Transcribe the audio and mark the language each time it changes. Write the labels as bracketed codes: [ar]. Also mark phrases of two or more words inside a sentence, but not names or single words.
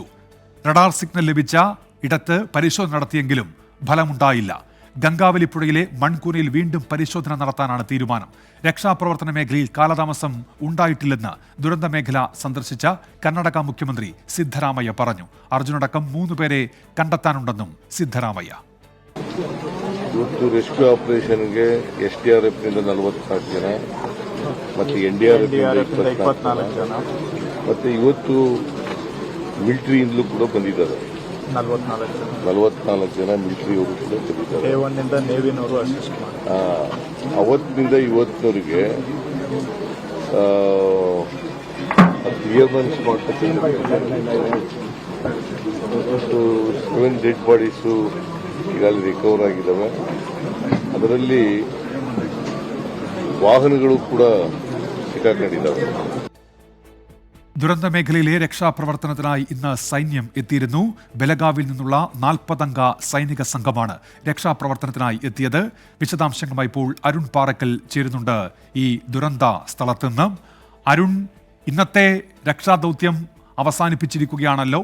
[ml] റഡാർ സിഗ്നൽ ലഭിച്ച ഇടത്ത് പരിശോധന നടത്തിയെങ്കിലും ഫലമുണ്ടായില്ല. ഗംഗാവലി പുഴയിലെ മൺകൂനയിൽ വീണ്ടും പരിശോധന നടത്താനാണ് തീരുമാനം. രക്ഷാപ്രവർത്തന മേഖലയിൽ കാലതാമസം ഉണ്ടായിട്ടില്ലെന്ന് ദുരന്ത മേഖല സന്ദർശിച്ച കർണാടക മുഖ്യമന്ത്രി ಸಿದ್ದರಾಮಯ್ಯ പറഞ്ഞു. അർജുനടക്കം 3 പേരെ കണ്ടെത്താനുണ്ടെന്നും ಸಿದ್ದರಾಮಯ್ಯ. [en] rescue operationಗೆ [kn] SDRF ನಿಂದ 44 ಜನ ಮತ್ತು NDRF ನಿಂದ 24 ಜನ ಮತ್ತು ಇವತ್ತು ಮಿಲಿಟರಿಯಿಂದಲೂ ಕೂಡ ಬಂದಿದ್ದಾರೆ. 44 ಜನ ಮಿಲಿಟರಿಯವರು ಕೂಡ ಬಂದಿದ್ದಾರೆ. A1ನಿಂದ ನೇವಿನವರು ಅಸಿಸ್ಟ್ ಮಾಡ್ತಾರೆ. ಅವತ್ತಿನಿಂದ ಇವತ್ತಿನವರೆಗೆ ಕ್ಲಿಯರೆನ್ಸ್ ಮಾಡ್ತಕ್ಕಂಥ 7 [en] dead bodies [kn] ಈಗಾಗಲೇ ರಿಕವರ್ ಆಗಿದ್ದಾವೆ. ಅದರಲ್ಲಿ ವಾಹನಗಳು ಕೂಡ ಸಿಕ್ಕಾಕೊಂಡಿದ್ದಾವೆ. [ml] ദുരന്ത മേഖലയിലെ രക്ഷാപ്രവർത്തനത്തിനായി ഇന്ന് സൈന്യം എത്തിയിരുന്നു. ബലഗാവിൽ നിന്നുള്ള 40 അംഗ സൈനിക സംഘമാണ് രക്ഷാപ്രവർത്തനത്തിനായി എത്തിയത്. വിശദാംശങ്ങളുമായി ഇപ്പോൾ അരുൺ പാറക്കൽ ചേരുന്നുണ്ട് ഈ ദുരന്ത സ്ഥലത്ത് നിന്ന്. അരുൺ, ഇന്നത്തെ രക്ഷാദൌത്യം അവസാനിപ്പിച്ചിരിക്കുകയാണല്ലോ.